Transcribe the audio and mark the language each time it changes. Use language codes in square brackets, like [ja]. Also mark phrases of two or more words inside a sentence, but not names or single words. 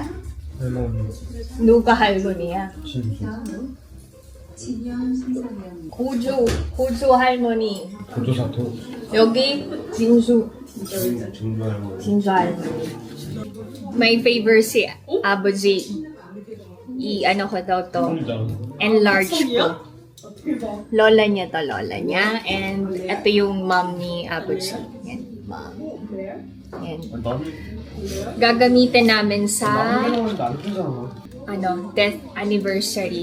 [ko] 누가 할머니야? 고조 할머니. 고조사토. 여기 진주 진주 할머니. [en] My favorite si Abuji. [tl] Ano ko daw to? Enlarge ko. Lola niya. And ito yung mom ni Abuji. Yan, mom. Yan. Gagamitin namin sa death anniversary.